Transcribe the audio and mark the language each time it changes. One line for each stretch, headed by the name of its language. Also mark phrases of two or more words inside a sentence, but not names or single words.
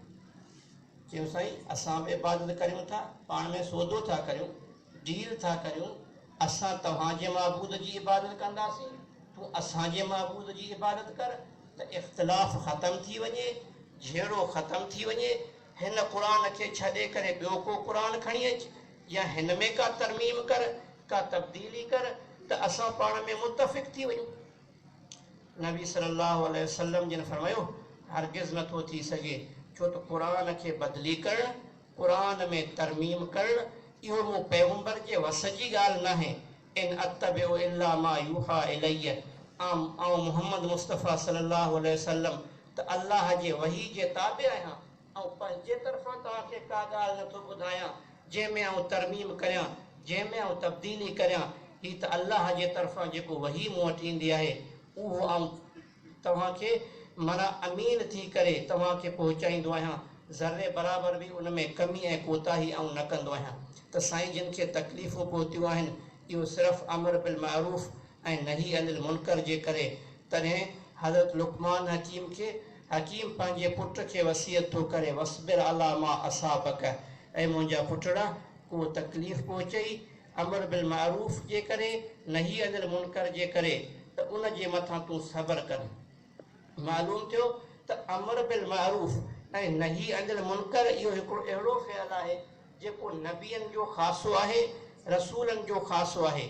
Sindhi: चयो साईं असां बि इबादत करियूं था, पाण में सौदो था करियूं, डील था करियूं, असां तव्हांजे महबूद जी इबादत कंदासीं, तूं असांजे महबूद जी इबादत कर, त इख़्तिलाफ़ ख़तमु थी वञे, झेड़ो ख़तमु थी वञे। हिन क़ुर खे छॾे करे ॿियो को क़ुर खणी अच या हिन में का तरमीम कर, का तब्दीली कर, त असां पाण में मुतफ़िक़ थी वञूं। नबी
Arabic: صلى الله عليه وسلم
Sindhi: जिन फरमायो हरगिज़ नथो थी सघे, छो त क़ुर खे बदिली करणु, क़ुर में तरमीम करणु इहो मूं पैगंबर जे वस जी ॻाल्हि न आहे।
Arabic: إن أتبع إلا ما يوحى إلي,
Sindhi: ऐं मुहम्मद मुस्तफ़ा
Arabic: صلى الله عليه وسلم
Sindhi: त अल्लाह जे वही जे ताबे आहियां, ऐं पंहिंजे तरफ़ां तव्हांखे का ॻाल्हि नथो ॿुधायां जंहिंमें आउं तरमीम करियां, जंहिंमें आउं तब्दीली करियां। हीअ त अल्लाह जे तरफ़ां जेको वही मूं वटि ईंदी आहे उहो आउं तव्हांखे माना अमीन थी करे तव्हांखे पहुचाईंदो आहियां, ज़र्रे बराबरि बि उन में कमी ऐं कोताही आउं न कंदो आहियां। त साईं जिन खे तकलीफ़ूं पहुतियूं आहिनि इहो सिर्फ़ु
Arabic: أمر بالمعروف
Sindhi: ऐं
Arabic: نهي عن المنكر
Sindhi: जे करे। तॾहिं हज़रत लुक़मान हकीम पंहिंजे पुट खे वसियत थो करे
Arabic: واصبر على ما أصابك,
Sindhi: ऐं मुंहिंजा पुटड़ा को तकलीफ़ पहुचई
Arabic: أمر بالمعروف
Sindhi: जे करे,
Arabic: نهي عن المنكر
Sindhi: जे करे, त उन जे मथां तूं सब्र कर। मालूम थियो त
Arabic: أمر بالمعروف
Sindhi: ऐं
Arabic: نهي عن المنكر
Sindhi: इहो हिकिड़ो अहिड़ो फ़ियल आहे जेको नबियनि जो ख़ासो आहे, रसूलनि जो ख़ासो आहे।